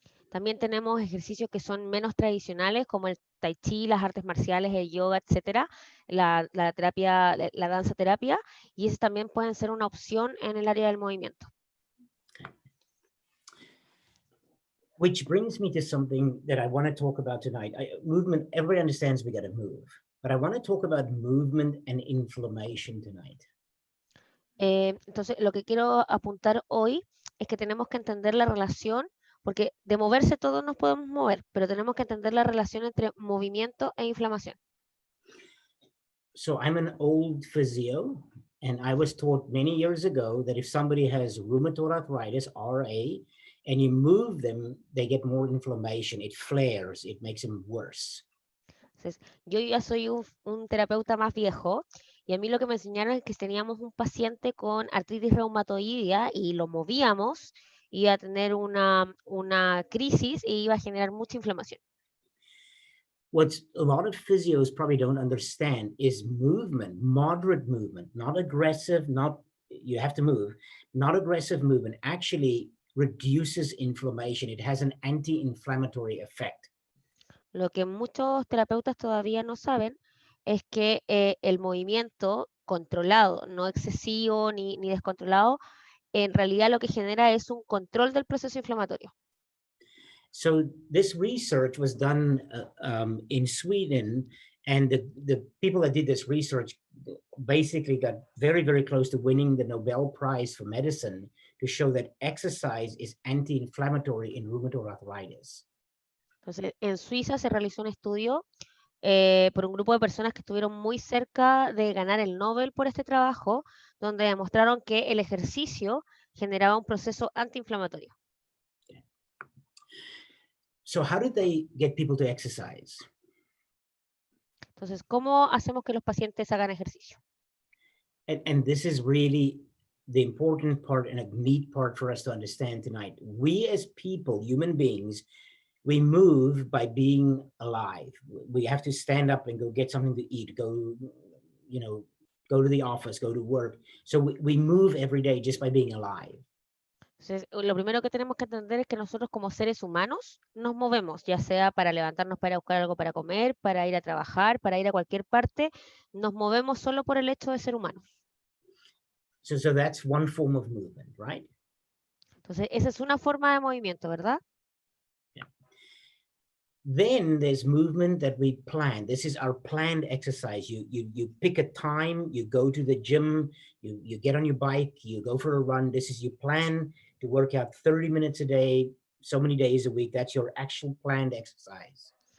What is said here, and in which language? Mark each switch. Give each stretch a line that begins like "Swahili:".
Spanish: También tenemos ejercicios que son menos tradicionales, como el tai chi, las artes marciales, el yoga, etcétera, la terapia, la danza terapia, y esos también pueden ser una opción en el área del movimiento.
English: Which brings me to something that I want to talk about tonight. Movement, everybody understands we got to move, but I want to talk about movement and inflammation tonight.
Spanish: Entonces, lo que quiero apuntar hoy es que tenemos que entender la relación, porque de moverse todos nos podemos mover, pero tenemos que entender la relación entre movimiento e inflamación.
English: So I'm an old physio, and I was taught many years ago that if somebody has rheumatoid arthritis, RA, and you move them, they get more inflammation. It flares, it makes them worse.
Spanish: Entonces, yo ya soy un terapeuta más viejo, y a mí lo que me enseñaron es que teníamos un paciente con artritis reumatoidea y lo movíamos, iba a tener una crisis e iba a generar mucha inflamación.
English: What a lot of physios probably don't understand is movement, moderate movement, not aggressive, not you have to move, not aggressive movement actually reduces inflammation. It has an anti-inflammatory effect.
Spanish: Lo que muchos terapeutas todavía no saben es que el movimiento controlado, no excesivo ni descontrolado, en realidad lo que genera es un control del proceso inflamatorio.
English: So this research was done in Sweden, and the people that did this research basically got very, very close to winning the Nobel Prize for Medicine to show that exercise is anti-inflammatory in rheumatoid arthritis.
Spanish: Entonces, en Suiza se realizó un estudio por un grupo de personas que estuvieron muy cerca de ganar el Nobel por este trabajo, donde demostraron que el ejercicio generaba un proceso antiinflamatorio.
English: So how did they get people to exercise?
Spanish: Entonces, ¿cómo hacemos que los pacientes hagan ejercicio?
English: And this is really the important part and a neat part for us to understand tonight. We as people, human beings, we move by being alive. We have to stand up and go get something to eat, go to the office, go to work. So we move every day just by being alive.
Spanish: Entonces, lo primero que tenemos que entender es que nosotros como seres humanos nos movemos, ya sea para levantarnos para buscar algo para comer, para ir a trabajar, para ir a cualquier parte, nos movemos solo por el hecho de ser humanos.
English: So that's one form of movement, right?
Spanish: Entonces, esa es una forma de movimiento, ¿verdad?
English: Yeah. Then there's movement that we plan. This is our planned exercise. You pick a time, you go to the gym, you get on your bike, you go for a run. This is your plan to work out 30 minutes a day, so many days a week. That's your actual planned exercise.